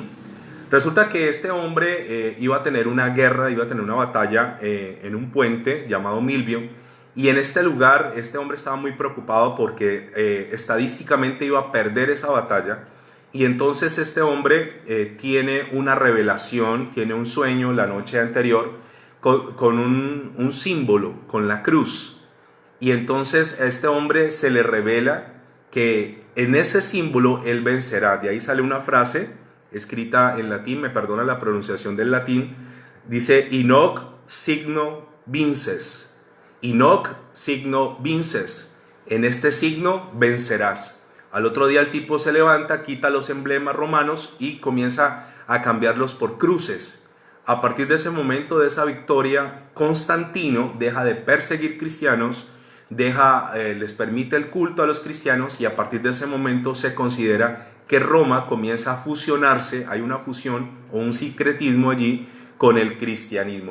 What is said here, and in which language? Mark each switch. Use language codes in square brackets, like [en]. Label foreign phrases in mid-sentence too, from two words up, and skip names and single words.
[es] Resulta que este hombre iba a tener una guerra, iba a tener una batalla en un puente llamado Milvio, y en este lugar este hombre estaba muy preocupado porque estadísticamente iba a perder esa batalla, y entonces este hombre tiene una revelación, tiene un sueño la noche anterior con un símbolo, con la cruz. Y entonces a este hombre se le revela que en ese símbolo él vencerá. De ahí sale una frase escrita en latín, me perdona la pronunciación del latín, dice [la] in hoc signo vinces, in hoc signo vinces, [es] en este signo vencerás. Al otro día el tipo se levanta, quita los emblemas romanos y comienza a cambiarlos por cruces. A partir de ese momento, de esa victoria, Constantino deja de perseguir cristianos, les permite el culto a los cristianos, y a partir de ese momento se considera que Roma comienza a fusionarse, hay una fusión o un sincretismo allí con el cristianismo.